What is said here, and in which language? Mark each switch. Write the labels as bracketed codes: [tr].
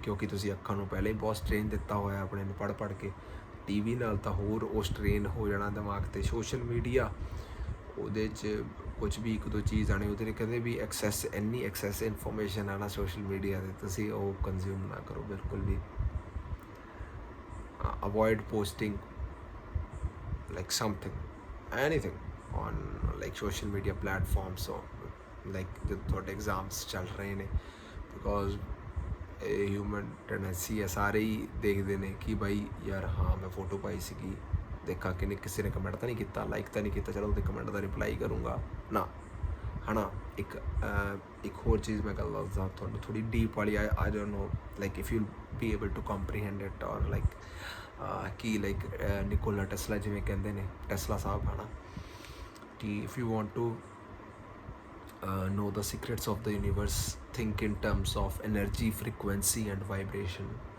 [pa] ਕਿਉਂਕਿ ਤੁਸੀਂ ਅੱਖਾਂ ਨੂੰ ਪਹਿਲਾਂ ਹੀ ਬਹੁਤ ਸਟ੍ਰੇਨ ਦਿੱਤਾ ਹੋਇਆ ਆਪਣੇ ਨੂੰ ਪੜ੍ਹ ਕੇ। TV ਨਾਲ ਤਾਂ ਹੋਰ ਉਹ ਸਟ੍ਰੇਨ ਹੋ ਜਾਣਾ ਦਿਮਾਗ 'ਤੇ। ਸੋਸ਼ਲ ਮੀਡੀਆ, ਉਹਦੇ 'ਚ ਕੁਝ ਵੀ 1-2 ਚੀਜ਼ ਆਉਣੀ, ਉਹਦੇ 'ਤੇ ਕਹਿੰਦੇ ਵੀ ਇੰਨੀ ਐਕਸੈਸ ਇਨਫੋਰਮੇਸ਼ਨ ਆਉਣਾ ਸੋਸ਼ਲ ਮੀਡੀਆ 'ਤੇ, ਤੁਸੀਂ ਉਹ ਕੰਜ਼ਿਊਮ ਨਾ ਕਰੋ ਬਿਲਕੁਲ ਵੀ। [en] avoid posting like something, anything on like social media platforms, or like [pa] ਤੁਹਾਡੇ ਐਗਜ਼ਾਮਸ ਚੱਲ ਰਹੇ ਨੇ। ਬਿਕੋਜ਼ ਇਹ ਹਿਊਮਨ ਟੈਂਡੈਂਸੀ ਹੈ, ਸਾਰੇ ਹੀ ਦੇਖਦੇ ਨੇ ਕਿ ਬਾਈ ਯਾਰ ਹਾਂ ਮੈਂ ਫੋਟੋ ਪਾਈ ਸੀਗੀ, ਦੇਖਾਂ ਕਿ ਕਿਸੇ ਨੇ ਕਮੈਂਟ ਤਾਂ ਨਹੀਂ ਕੀਤਾ, ਲਾਈਕ ਤਾਂ ਨਹੀਂ ਕੀਤਾ, ਚਲੋ ਉਹਦੇ ਕਮੈਂਟ ਦਾ ਰਿਪਲਾਈ ਕਰੂੰਗਾ ਨਾ, ਹੈ ਨਾ। ਇੱਕ ਹੋਰ ਚੀਜ਼ ਮੈਂ ਗੱਲ ਦੱਸਦਾ ਤੁਹਾਨੂੰ, ਥੋੜ੍ਹੀ ਡੀਪ ਵਾਲੀ। [en] I don't know like if you be able to comprehend it, or like ਕਿ like Nikola Tesla [pa] ਜਿਵੇਂ ਕਹਿੰਦੇ ਨੇ, [en] Tesla ਸਾਹਿਬ, ਹੈ ਨਾ, ਕਿ if you want to know the secrets of the universe, think in terms of energy, frequency and vibration.